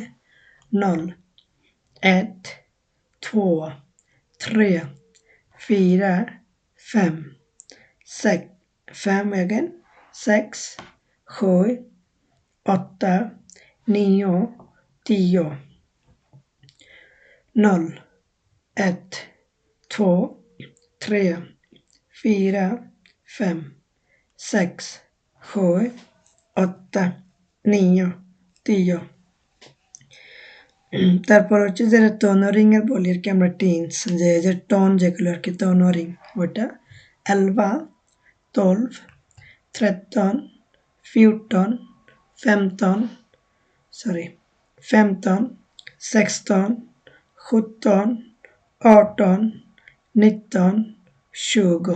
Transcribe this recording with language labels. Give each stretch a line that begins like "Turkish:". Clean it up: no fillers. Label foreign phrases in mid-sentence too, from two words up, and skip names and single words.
Bangla: ০, ১, ২, ৩, ৪, ৫, ৬, ৫ again, ৬, ৭, ৮, ৯, ১০। ০,
Swedish: ett, två, tre, fyra, fem, sex, sju, åtta, nio, 10।
Bangla: তারপর হচ্ছে যেটা টন ও রিং এর বলি আর কি আমরা টেন্স, যে টন যেগুলো আর কি টন ও রিং ওটা 11, 12, 13, 14, 15, 16, 17, 18, 19, 20।